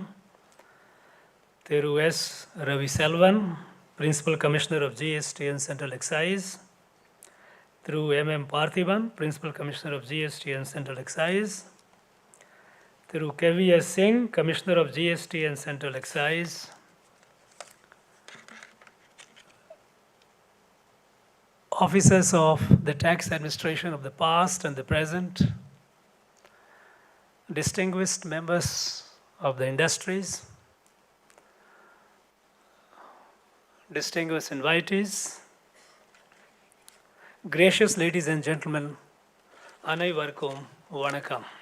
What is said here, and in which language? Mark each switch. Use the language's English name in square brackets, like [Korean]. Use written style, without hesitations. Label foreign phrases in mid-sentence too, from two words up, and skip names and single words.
[English] Thiru S. Ravi Selvan, Principal Commissioner of GST and Central Excise. Thiru M.M. Parthiban, Principal Commissioner of GST and Central Excise. Thiru K.V.S. Singh, Commissioner of GST and Central Excise. Officers of the tax administration of the past and the present, distinguished members of the industries, distinguished invitees, gracious ladies and gentlemen, [Tamil] அனைவருக்கும் வணக்கம்.